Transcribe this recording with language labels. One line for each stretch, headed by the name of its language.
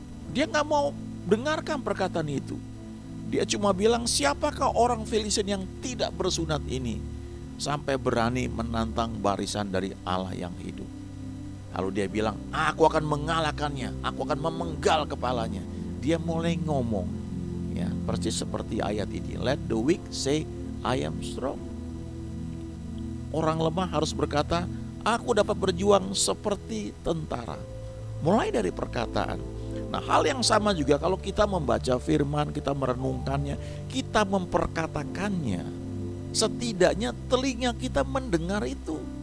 Indonesian: Dia gak mau dengarkan perkataan itu. Dia cuma bilang, siapakah orang Filistin yang tidak bersunat ini? sampai berani menantang barisan dari Allah yang hidup. Lalu dia bilang, aku akan mengalahkannya, aku akan memenggal kepalanya. Dia mulai ngomong, ya, persis seperti ayat ini.
English: Let the weak say, I am strong.
Indonesian: Orang lemah harus berkata, aku dapat berjuang seperti tentara. Mulai dari perkataan. Nah, hal yang sama juga kalau kita membaca firman, kita merenungkannya, kita memperkatakannya. Setidaknya telinga kita mendengar itu.